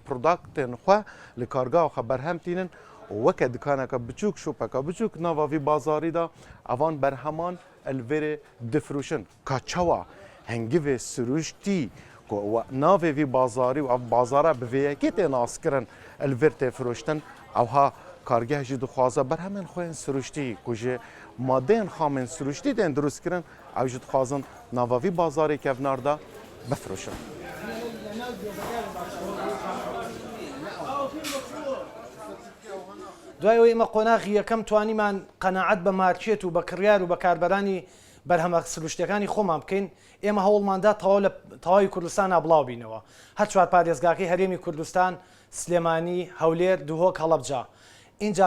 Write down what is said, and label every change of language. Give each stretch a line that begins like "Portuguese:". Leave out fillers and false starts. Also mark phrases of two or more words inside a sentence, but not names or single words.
Kurdish: produktên xwe li kargeha xwe berhem tînin û weke dikaneka biçûk şopeka biçûk nava vî bazarî da evan berheman li vêrê difirûşin ka çawa hengivê siruştî ku navê vî bazarî û ev bazara bi vê yekê tê naskirin li vêr tê firoştin ewha kargeh jî dixwaze berhemên xwe yên siruştî ku ji madeyên xamên siruştî tên drûstkirin ew jî dixwazin nava vî bazarê kevnar da bifirûşin.
Central Kurdish: دوای ئەوەی ئێمە قۆناغی یەکەم توانیمان قەناعەت بە مارکێت و بە کڕیار و بە کاربەرانی بەرهەمە سروشتەکانی خۆمان بکەین ئێمە هەوڵماندا تەواوی کوردستان بڵاو بینەوە هەر چوار پارێزگاکەی هەرێمی کوردستان سلێمانی هەولێر دوهۆک هەڵەبجا اینجا